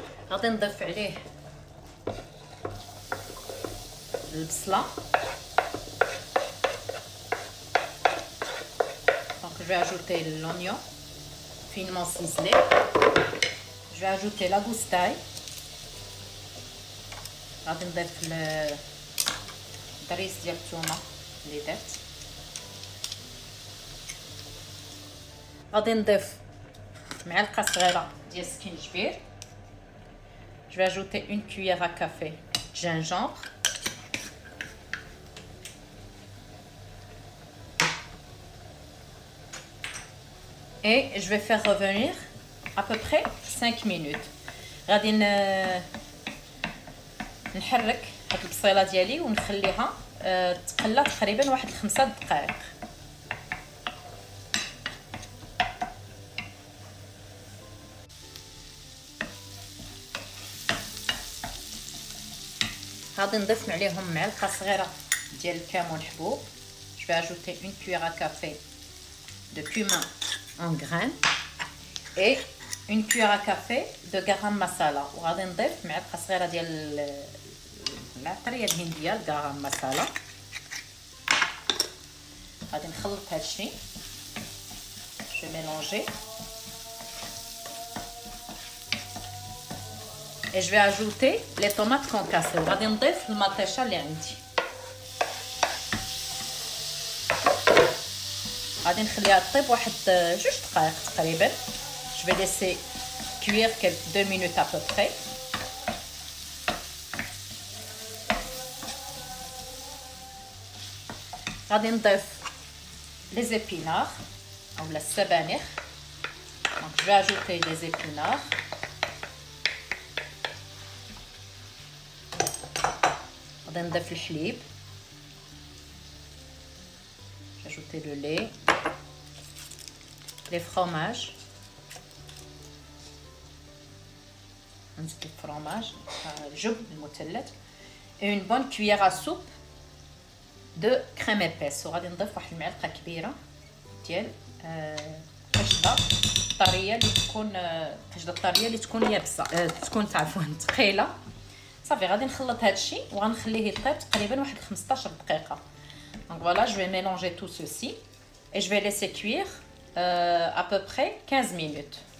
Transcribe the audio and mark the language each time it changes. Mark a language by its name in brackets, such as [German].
[Arabic] غادي نضيف عليه البصله [French] je vais ajouter l'oignon finement ciselé. Je vais ajouter la goustaille. [Arabic] غادي نضيف الدريس ديال الثومه اللي درت. غادي نضيف معلقه صغيره ديال السكينجبير. [French] Je vais ajouter une cuillère à café de gingembre. Et je vais faire revenir à peu près 5 minutes. [Arabic] غادي نحرك هاد البصيله ديالي ونخليها تقلى تقريبا واحد 5 دقائق. غادي نضيف عليهم معلقه صغيره ديال الكمون حبوب. [French] Je vais ajouter une cuillère à café de cumin en graines et une cuillère à café de garam masala. [Arabic] وغادي نضيف معلقه صغيره ديال العطريه الهنديه الغرام مسالا. غادي نخلط هادشي. [French] Je vais mélanger et je vais ajouter les tomates concassées. [Arabic] وغادي نضيف المطيشه اللي عندي. غادي نخليها طيب واحد 2 دقائق تقريبا. [French] Je vais laisser cuire quelques 2 minutes à peu près. [Arabic] غادي نضيف [French] les épinards ou la sabanich. Donc je vais ajouter les épinards. [Arabic] غادي نضيف الحليب. [French] Ajouter le lait, les fromages, [Arabic] نزيد الفرomage, الجبن المثلث, [French] et une bonne cuillère à soupe de crème épaisse. [Arabic] وغادي نضيف واحد المعلقه كبيره ديال قشطه طريه اللي تكون قشطه طريه اللي تكون يابسه تكون عفوا ثقيله. صافي غادي نخلط هادشي وغنخليه يطيب تقريبا واحد 15 دقيقه. [French] Donc voilà, je vais mélanger tout ceci et je vais laisser cuire à peu près 15 minutes.